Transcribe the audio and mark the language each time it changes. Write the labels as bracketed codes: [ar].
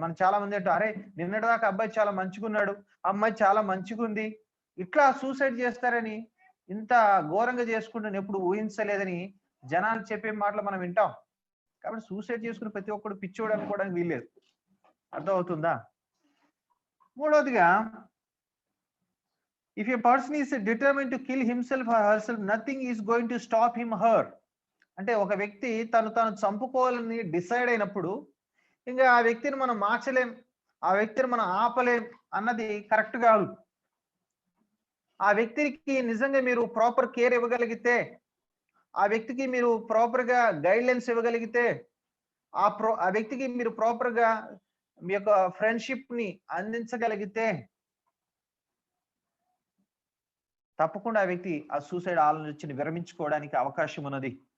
[te] మనం చాలా మంది అంటారు, అరే నిన్నటిదాకా అబ్బాయి చాలా మంచిగున్నాడు, అమ్మాయి చాలా మంచిగుంది, ఇట్లా సూసైడ్ చేస్తారని, ఇంత ఘోరంగా చేసుకుంటాను ఎప్పుడు ఊహించలేదని జనాలు చెప్పే మాటలు మనం వింటాం. కాబట్టి సూసైడ్ చేసుకుని ప్రతి ఒక్కడు పిచ్చోడు అనుకోవడానికి వీల్లేదు. అర్థం అవుతుందా? [en] మూడవదిగా, if a person is determined to kill himself or herself, nothing is going to stop him or her. [te] అంటే ఒక వ్యక్తి తాను చంపుకోవాలని డిసైడ్ అయినప్పుడు ఇంకా ఆ వ్యక్తిని మనం మార్చలేం, ఆ వ్యక్తిని మనం ఆపలేం అన్నది కరెక్ట్ కాదు. ఆ వ్యక్తికి నిజంగా మీరు ప్రాపర్ కేర్ ఇవ్వగలిగితే, ఆ వ్యక్తికి మీరు ప్రాపర్ గా గైడ్ లైన్స్ ఇవ్వగలిగితే, ఆ వ్యక్తికి మీరు ప్రాపర్ గా మీ యొక్క ఫ్రెండ్షిప్ ని అందించగలిగితే, తప్పకుండా ఆ వ్యక్తి ఆ సూసైడ్ ఆలోచన విరమించుకోవడానికి అవకాశం ఉన్నది.